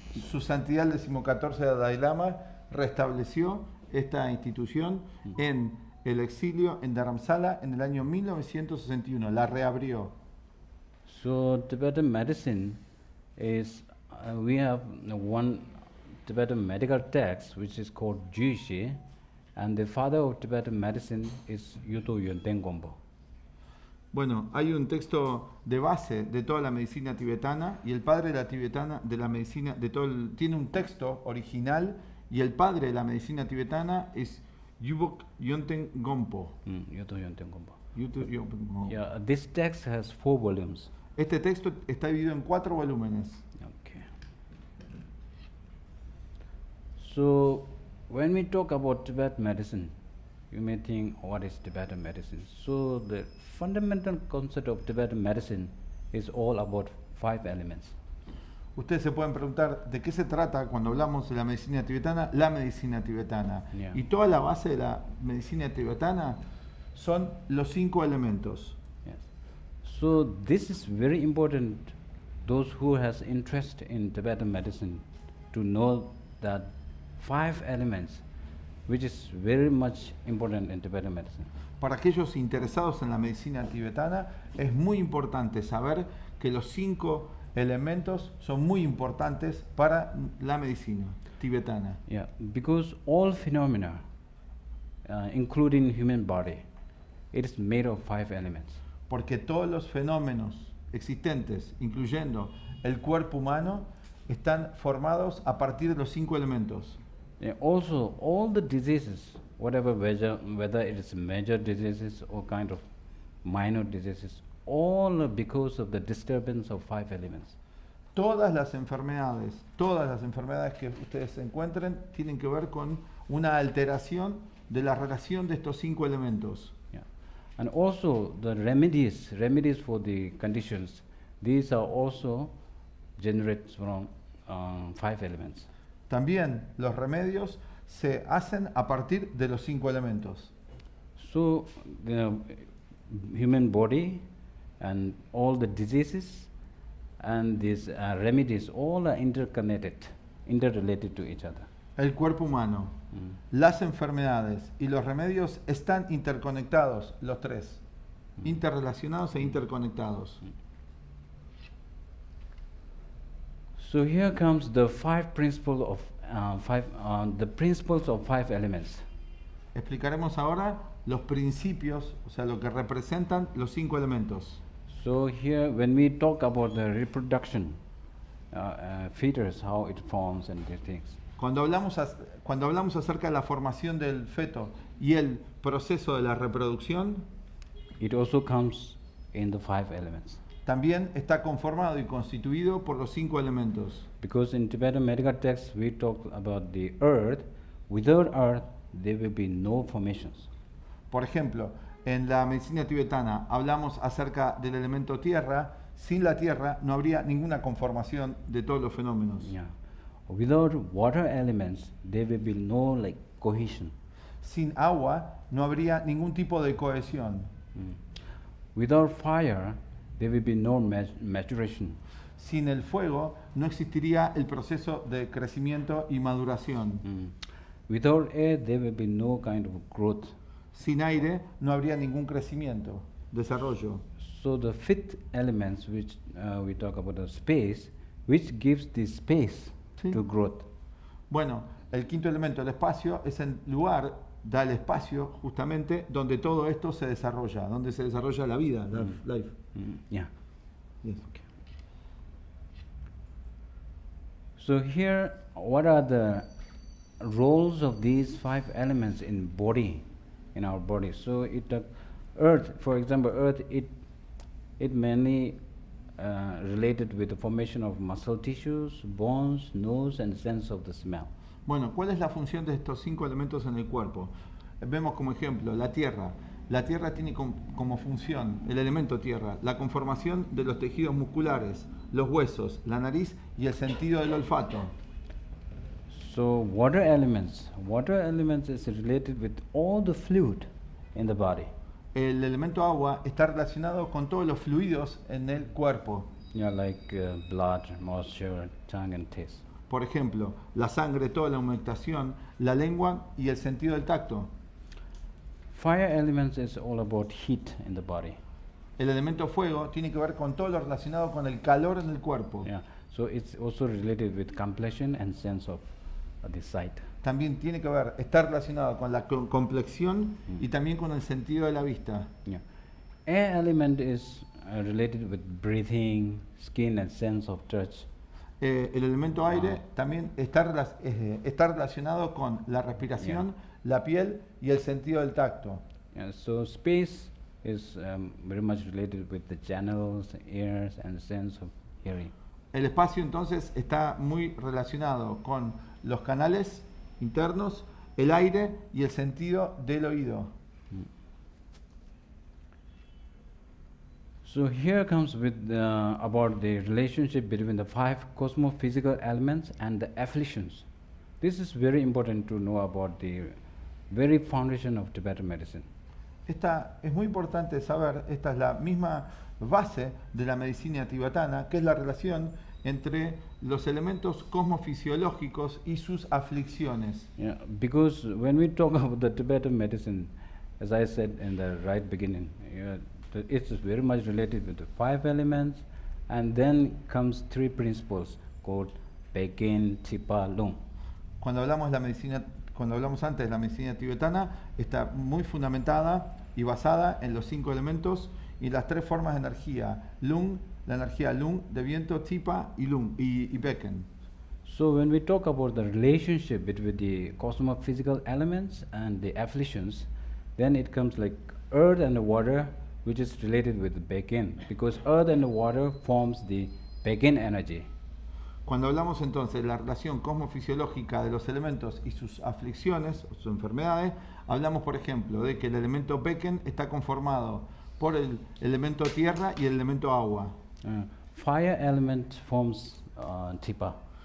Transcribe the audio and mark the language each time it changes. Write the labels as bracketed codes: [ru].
[es] Su Santidad el 14º Dalai Lama restableció esta institución en el exilio en Dharamsala en el año 1961, la reabrió. [en] So Tibetan medicine is, we have one Tibetan medical text which is called Jushi, and the father of Tibetan medicine is Yuto Yonten Gompo. [es] Bueno, hay un texto de base de toda la medicina tibetana y el padre de la tibetana de la medicina de tiene un texto original y el padre de la medicina tibetana es Yubok Yonten Gompo. Yuto Yonten Gompo. [en] Yeah. This text has 4 volumes. [es] Este texto está dividido en 4 volúmenes. [en] Okay. So when we talk about Tibetan medicine, you may think, what is Tibetan medicine? So the fundamental concept of Tibetan medicine is all about 5 elements. [es] Ustedes se pueden preguntar de qué se trata cuando hablamos de la medicina tibetana, la medicina tibetana. [en] Yeah. [es] Y toda la base de la medicina tibetana son los 5 elementos. [en] Yes. So this is very important. Those who has interest in Tibetan medicine to know that 5 elements, which is very much important in Tibetan medicine. [es] Para aquellos interesados en la medicina tibetana, es muy importante saber que los 5 elementos son muy importantes para la medicina tibetana. [en] Yeah, because all phenomena, including human body, it is made of 5 elements. [es] Porque todos los fenómenos existentes, incluyendo el cuerpo humano, están formados a partir de los 5 elementos. [en] Yeah, also, all the diseases, whatever whether it is major diseases or kind of minor diseases, all are because of the disturbance of 5 elements. [es] Todas las enfermedades que ustedes encuentren tienen que ver con una alteración de la relación de estos 5 elementos. [en] Yeah. And also the remedies for the conditions, these are also generated from 5 elements. [es] También los remedios se hacen a partir de los 5 elementos. [en] So the human body and all the diseases and these remedies all are interrelated to each other. [es] El cuerpo humano, las enfermedades y los remedios están interconectados, los 3, interrelacionados e interconectados. [en] So here comes the 5 principles of the principles of 5 elements. [es] Explicaremos ahora los principios, o sea, lo que representan los 5 elementos. [en] So here, when we talk about the reproduction, fetus, how it forms and these things. [es] Cuando hablamos acerca de la formación del feto y el proceso de la reproducción, [en] It also comes in the 5 elements. [es] también está conformado y constituido por los 5 elementos. [en] Because in Tibetan medical texts we talk about the earth. Without earth, there will be no formations. [es] Por ejemplo, en la medicina tibetana hablamos acerca del elemento tierra. Sin la tierra no habría ninguna conformación de todos los fenómenos. [en] Yeah. Without water elements, there will be no like cohesion. [es] Sin agua no habría ningún tipo de cohesión. [en] Without fire, there will be no maturation. [es] Sin el fuego no existiría el proceso de crecimiento y maduración. [en] Without air, there will be no kind of growth. [es] Sin aire no habría ningún crecimiento, desarrollo. [en] So the 5th elements, which we talk about the space, which gives the space [es] Sí. [en] to growth. [es] Bueno, el 5º elemento, el espacio, es el lugar, da el espacio justamente donde todo esto se desarrolla, donde se desarrolla la vida, life. [en] Yeah. Yes. Okay. So here, what are the roles of these 5 elements in body, in our body? So earth, for example, earth, it mainly related with the formation of muscle tissues, bones, nose, and sense of the smell. [es] Bueno, ¿cuál es la función de estos 5 elementos en el cuerpo? Vemos como ejemplo la tierra. La tierra tiene como función, el elemento tierra, la conformación de los tejidos musculares, los huesos, la nariz y el sentido del olfato. [en] So water elements is related with all the fluid in the body. [es] El elemento agua está relacionado con todos los fluidos en el cuerpo. [en] Yeah, like blood, moisture, tongue, and taste. [es] Por ejemplo, la sangre, toda la humectación, la lengua y el sentido del tacto. [en] Fire elements is all about heat in the body. [es] El elemento fuego tiene que ver con todo lo relacionado con el calor en el cuerpo. [en] Yeah, so it's also related with complexion and sense of the sight. [es] También tiene que ver, está relacionado con la complexión y también con el sentido de la vista. [en] Yeah, air element is related with breathing, skin, and sense of touch. [es] El elemento aire también está relacionado con la respiración, la piel y el sentido del tacto. [en] Yeah, so space is very much related with the channels, ears, and sense of hearing. [es] El espacio entonces está muy relacionado con los canales internos, el aire y el sentido del oído. [en] So here comes with about the relationship between the 5 cosmophysical elements and the afflictions. This is very important to know about the very foundation of Tibetan medicine. [es] Esta es muy importante saber, esta es la misma base de la medicina tibetana, que es la relación entre los elementos cosmofisiológicos y sus aflicciones. [en] Yeah, because when we talk about the Tibetan medicine, as I said in the right beginning, it's very much related with the 5 elements, and then comes 3 principles called Pekin, Tipa, Lung. [es] Cuando hablamos antes de la medicina tibetana, está muy fundamentada y basada en los 5 elementos y las 3 formas de energía: Lung, la energía Lung, de viento, Tipa y Lung y Pekin. [en] So when we talk about the relationship between the cosmophysical elements and the afflictions, then it comes like earth and the water, which is related with the Pekin, because earth and the water forms the Pekin energy. [es] Cuando hablamos entonces de la relación cosmofisiológica de los elementos y sus aflicciones, o sus enfermedades, hablamos por ejemplo de que el elemento Pekin está conformado por el elemento tierra y el elemento agua. [en] Fire element forms Tipa.